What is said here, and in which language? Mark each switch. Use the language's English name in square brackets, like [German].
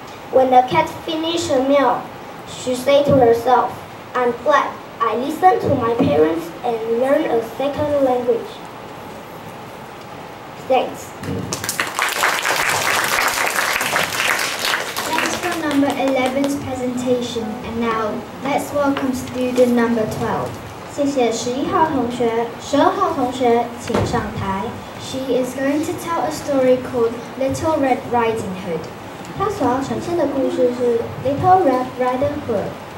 [English] When the cat finished her meal, she said to herself, I'm glad I listened to my parents and learned a second language. Thanks. Thanks for number 11's presentation. And now, let's welcome student number 12. [Chinese] 谢谢11号同学，12号同学请上台。 [English] She is going to tell a story called Little Red Riding Hood. [Chinese] 她所要呈现的故事是 Little Red Riding Hood.